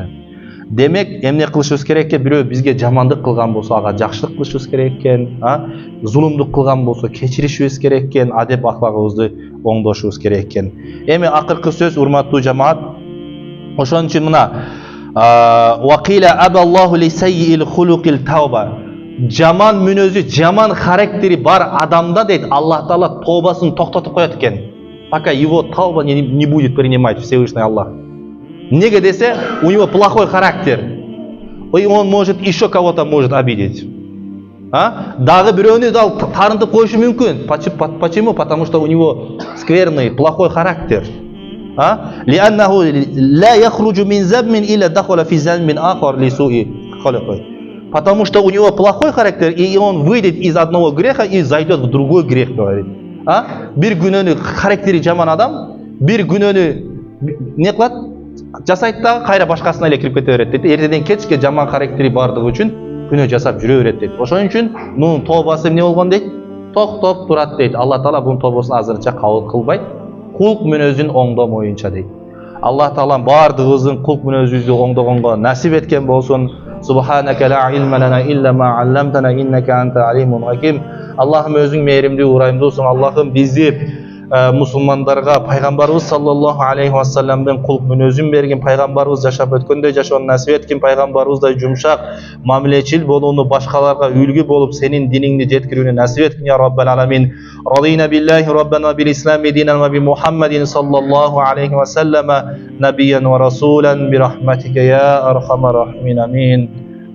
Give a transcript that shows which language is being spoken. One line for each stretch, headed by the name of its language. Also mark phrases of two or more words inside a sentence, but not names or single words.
Kyrgyz: Демек эмне кылышыбыз керек экен? Бирөө бизге жамандык кылган болсо ага жакшылык кылышыбыз керек экен, зулумдук кылган болсо кечиришибиз керек экен, адеп аклагыбызды оңдошубуз керек экен. Эми акыркы сөз, урматтуу жамаат. Ошон үчүн мына
Arabic: وقيل أبى الله لسيئ الخلق التوبة.
Kyrgyz: Жаман мүнөзү, жаман характери бар адамда дейт, Аллах Таала тообасын токтотуп коёт экен.
Russian: Пока его тауба не будет принимать Всевышний Аллах.
Kyrgyz: Неге десе,
Russian: у него плохой характер. И он может еще кого-то может обидеть.
Kyrgyz: Дагы бирөөнү да тарынтып коюшу мүмкүн.
Russian: Почему? Потому что у него скверный, плохой характер.
Arabic: لأنه لا يخرج من ذنب إلا دخل في ذنب آخر لسوء خلقه.
Russian: Потому что у него плохой характер, и он выйдет из одного греха и зайдет в другой грех, говорит.
Kyrgyz: Бир күнөөнү характери жаман адам, бир күнөөнү не кылат? Жасайт да кайра башкасына эле кирип кете берет дейт. Эртеден кечке жаман характери бардыгы үчүн күнөө жасап жүрө берет дейт. Ошон үчүн мунун тообасы эмне болгон дейт? Токтоп турат дейт. Алла Таала бунун тообасын азырынча кабыл кылбайт. Кулк мүнөзүн оңдомоюнча дейт. Алла Таала бардыгыбыздын кулк мүнөзүбүздү оңдогонго насип эткен болсун.
Arabic: سبحانك لا علم لنا إلا ما علمتنا إنك أنت عليم حكيم.
Kyrgyz: Аллахым өзүң мээримдүү, урайымдуусуң. Аллахым бизди мусулмандарга пайгамбарыбыз
Arabic: صلى الله عليه وسلم
Kyrgyz: кулк мүнөзүн берген, пайгамбарыбыз жашап өткөндөй жашоону насип эткин, пайгамбарыбыздай жумшак, мамилечил болууну, башкаларга үлгү болуп сенин диниңди жеткирүүнү насип эткин
Arabic: يا رب العالمين. رضينا بالله ربنا بالإسلام دينا وبمحمد صلى الله عليه وسلم نبيا ورسولا برحمتك يا أرحم الراحمين. Амин.